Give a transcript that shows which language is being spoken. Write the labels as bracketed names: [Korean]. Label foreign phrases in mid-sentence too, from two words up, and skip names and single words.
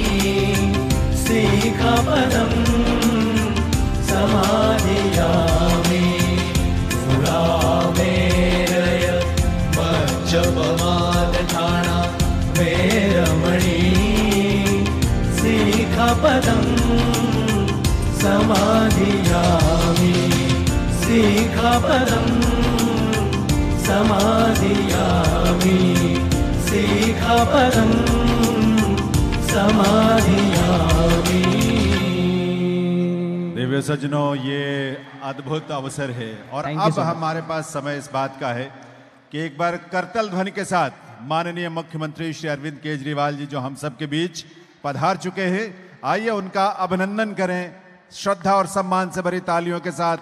[Pali] सिक्खापदं समाधियामि सुरामेरय मज्जपमादधाना वेरमणि सिक्खापदं समाधियामि सिक्खापदं समाधियामि सिक्खापदं समाधियामि। [Hindi] दिव्य सज्जनों, ये अद्भुत अवसर है और अब हमारे पास समय इस बात का है कि एक बार करतल ध्वनि के साथ माननीय मुख्यमंत्री श्री अरविंद केजरीवाल जी जो हम सब के बीच पधार चुके हैं, आइए उनका अभिनंदन करें श्रद्धा और सम्मान से भरी तालियों के साथ।